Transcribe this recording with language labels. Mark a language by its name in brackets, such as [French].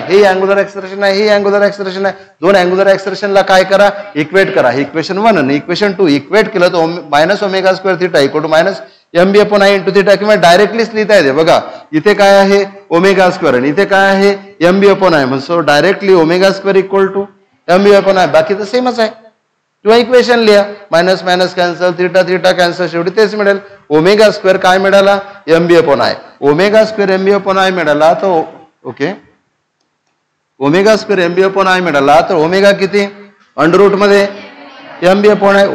[Marathi] हे angular acceleration आहे, हे अँग्युलर ऍक्सेलरेशन आहे. दोन अँग्युलर ऍक्सेलरेशनला काय करा, इक्वेट करा. इक्वेशन 1 आणि इक्वेशन 2 इक्वेट केलं तर minus omega square theta equal to minus M B upon I into theta. किंवा डायरेक्टलीच लिहिता येते. बघा इथे काय आहे ओमेगा स्क्वेअर आणि इथे काय आहे M B upon I. [English] So directly omega square equal to M B upon I. [Marathi] बाकी तर सेमच आहे. किंवा इक्वेशन लिहा, minus minus cancel, theta theta cancel, शेवटी तेच मिळेल. ओमेगा स्क्वेअर काय मिळाला, M B upon I. Omega square M B upon I मिळाला तर okay, omega square M B upon I मिळाला तर ओमेगा किती, अंडर रूट मध्ये एम बी अपॉन आय.